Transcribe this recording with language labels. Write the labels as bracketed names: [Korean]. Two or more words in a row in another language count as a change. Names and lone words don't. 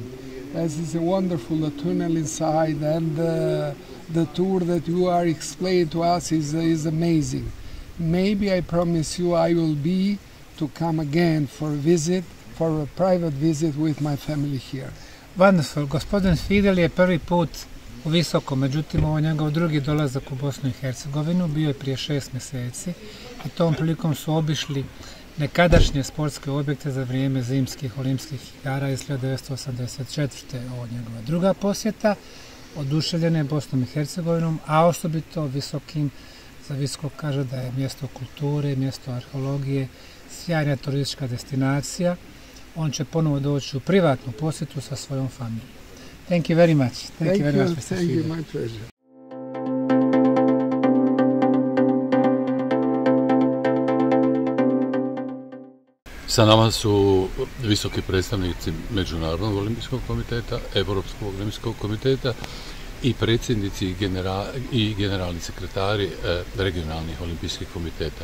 [English] As is a wonderful tunnel inside, and the tour that you are explaining to us is amazing. Maybe I promise you I will be to come again for a visit, for a private visit with my family here. Wonderful. [Bosnian] Gospodin Fidel je prvi put u Visoko, međutim ovo je njegov drugi dolazak u Bosnu i Hercegovinu, bio je prije 6 mjeseci i tom prilikom su obišli nekadašnje sportske objekte za vrijeme zimskih olimpijskih igara iz 1984. Ovo je njegova druga posjeta, oduševljena je Bosnom i Hercegovinom, a osobito Visokim. Za Visoko kaže da je mjesto kulture, mjesto arheologije, sjajna turistička destinacija. On će ponovo doći u privatnu posjetu sa svojom familijom. [English] Thank you very much. Thank you, my pleasure. [Bosnian] Sa nama su visoki predstavnici Međunarodnog olimpijskog komiteta, Europskog olimpijskog komiteta i predsjednici i generalni sekretari regionalnih olimpijskih komiteta.